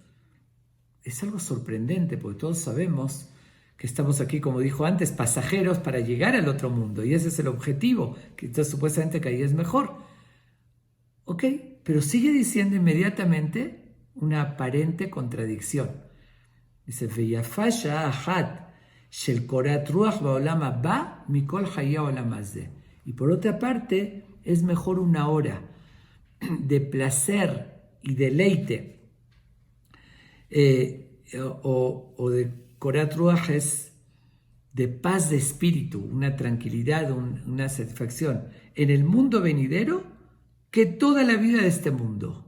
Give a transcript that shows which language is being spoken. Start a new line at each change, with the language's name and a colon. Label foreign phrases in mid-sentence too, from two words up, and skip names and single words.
Spanish: Es algo sorprendente porque todos sabemos que estamos aquí, como dijo antes, pasajeros para llegar al otro mundo, y ese es el objetivo, que entonces supuestamente que ahí es mejor. Ok, pero sigue diciendo inmediatamente una aparente contradicción. Dice,
Hebrew: ויפה שעה אחת של קורת רוח בעולם הבא מכל חיי העולם הזה.
Spanish: Y por otra parte, es mejor una hora de placer y deleite, o de
Hebrew: קורת רוח,
Spanish: es de paz de espíritu, una tranquilidad, una satisfacción en el mundo venidero, que toda la vida de este mundo.